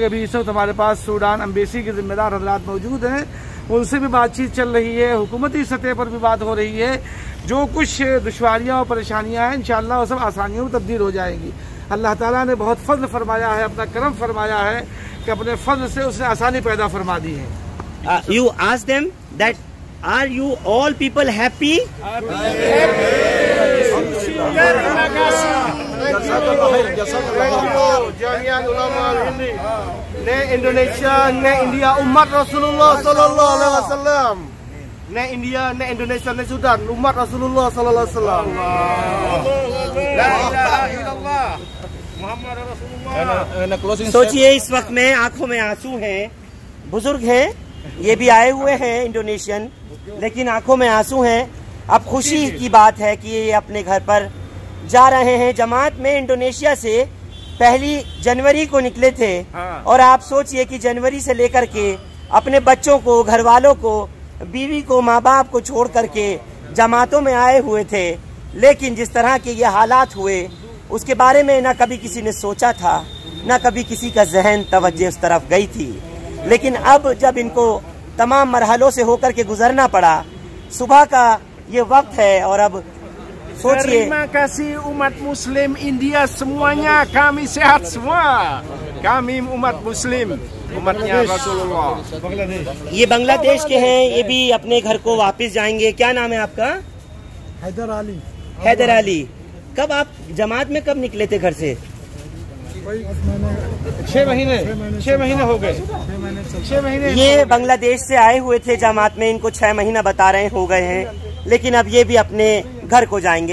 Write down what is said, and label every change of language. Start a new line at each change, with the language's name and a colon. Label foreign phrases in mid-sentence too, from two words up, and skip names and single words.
Urdu: ابھی اس وقت ہمارے پاس سوڈان ایمبیسی کے ذمہ دار حضرات موجود ہیں، ان سے بھی بات چیت چل رہی ہے، حکومتی سطح پر بھی بات ہو رہی ہے. جو کچھ دشواریاں اور پریشانیاں ہیں ان شاء اللہ وہ سب آسانیوں میں تبدیل ہو جائیں گی. اللہ تعالیٰ نے بہت فضل فرمایا ہے، اپنا کرم فرمایا ہے کہ اپنے فضل سے اس نے آسانی پیدا فرما دی ہے.
English: You ask them that are you all people happy?
Indonesian: Jamiat Ulama ini ne Indonesia ne India umat Rasulullah
Arabic: صلى الله عليه وسلم
Indonesian: ne India, ne Indonesia, ne Sudan, umat Rasulullah
Arabic: صلى الله عليه وسلم. لا إله إلا الله محمد رسول الله.
Urdu: سوچیے اس وقت میں آنکھوں میں آنسو ہیں، بزرگ ہیں، یہ بھی آئے ہوئے ہیں انڈونیشین، لیکن آنکھوں میں آنسو ہیں. اب خوشی کی بات ہے کہ یہ اپنے گھر پر جا رہے ہیں. جماعت میں انڈونیشیا سے 1 جنوری کو نکلے تھے اور آپ سوچیے کہ جنوری سے لیکر کے اپنے بچوں کو، گھر والوں کو، بیوی کو، ماں باپ کو چھوڑ کرکے جماعتوں میں آئے ہوئے تھے. لیکن جس طرح کے یہ حالات ہوئے اس کے بارے میں نہ کبھی کسی نے سوچا تھا، نہ کبھی کسی کا ذہن توجہ اس طرف گئی تھی. لیکن اب جب ان کو تمام مرحلوں سے ہو کر کے گزرنا پڑا، صبح کا یہ وقت ہے اور اب سوچیے.
Indonesian: Terima kasih umat Muslim India semuanya, kami sehat semua. Kami umat Muslim, umatnya Rasulullah.
Urdu: یہ بنگلہ دیش کے ہیں، یہ بھی اپنے گھر کو واپس جائیں گے. کیا نام ہے آپ کا? हैदर अली। हैदर अली। کب آپ جماعت میں کب نکلے تھے گھر سے? 6 مہینے ہو گئے. 6 महीने। یہ بنگلہ دیش سے آئے ہوئے تھے جماعت میں، ان کو 6 مہینہ بتا رہے ہو گئے ہیں، لیکن اب یہ بھی اپنے گھر کو جائیں گے.